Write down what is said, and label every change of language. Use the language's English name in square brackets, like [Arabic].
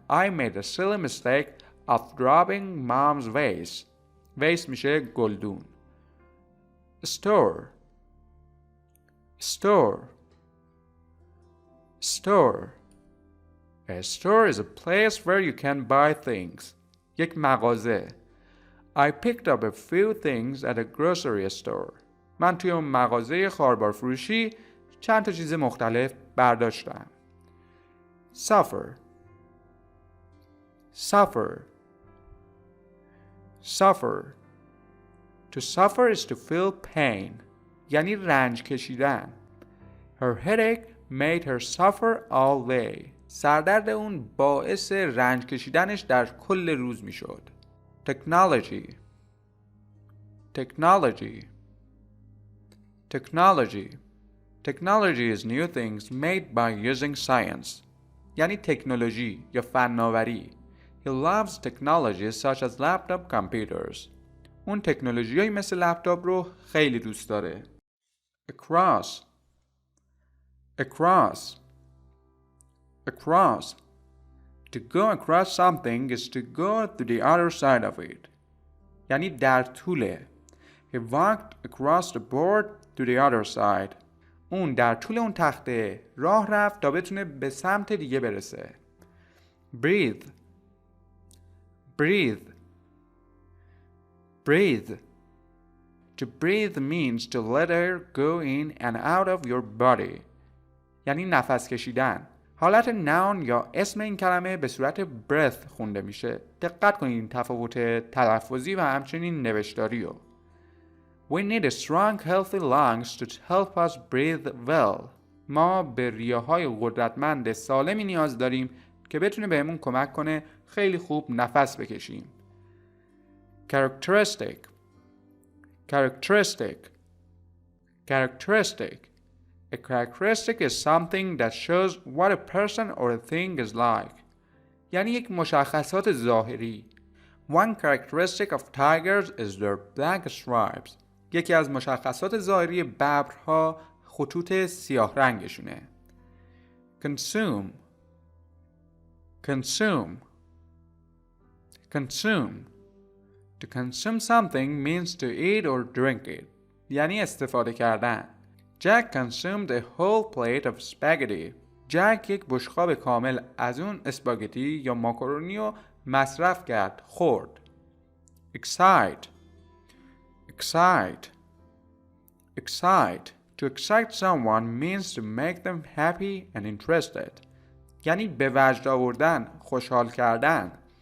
[English] I made a silly mistake of dropping mom's vase. [Persian] vase میشه گلدون. [English] Store. Store. Store. A store is a place where you can buy things. [Persian] یک مغازه. [English] I picked up a few things at a grocery store. [Persian] من توی اون مغازه خاربار فروشی چند تا چیز مختلف برداشتم. [English] Suffer. Suffer. Suffer. To suffer is to feel pain. [Persian] یعنی رنج کشیدن. [English] Her headache made her suffer all day. [Persian] سردرد اون باعث رنج کشیدنش در کل روز می شد. [English] Technology. Technology. Technology. Technology is new things made by using science. [Persian] یعنی تکنولوژی یا فناوری. [English] He loves technologies such as laptop computers. [Persian] اون تکنولوژیایی مثل لپتاپ رو خیلی دوست داره. [English] Across. Across. Across. To go across something is to go to the other side of it. [Persian] یعنی در طوله. [English] He walked across the board to the other side. [Persian] اون در طول اون تخته راه رفت تا بتونه به سمت دیگه برسه. [English] Breathe. Breathe. Breathe. To breathe means to let air go in and out of your body. [Persian] یعنی نفس کشیدن. حالت ناون یا اسم این کلمه به صورت breath خونده میشه. دقت کنید این تفاوت تلفظی و همچنین نوشتاری رو. [English] We need strong healthy lungs to help us breathe well. [Persian] ما به ریه‌های قدرتمند سالمی نیاز داریم که بتونه بهمون کمک کنه خیلی خوب نفس بکشیم. [English] Characteristic. Characteristic. Characteristic. A characteristic is something that shows what a person or a thing is like. [Persian] یعنی یک مشخصات ظاهری. [English] One characteristic of tigers is their black stripes. [Persian] یکی از مشخصات ظاهری ببرها خطوط سیاه رنگشونه. [English] Consume. Consume. Consume. To consume something means to eat or drink it. [Persian] یعنی استفاده کردن. [English] Jack consumed a whole plate of spaghetti. [Persian] جک یک بشقاب کامل از اون اسپاگتی یا ماکارونی رو مصرف کرد، خورد. [English] Excite. Excite. Excite. To excite someone means to make them happy and interested. [Persian] یعنی به وجد آوردن، خوشحال کردن.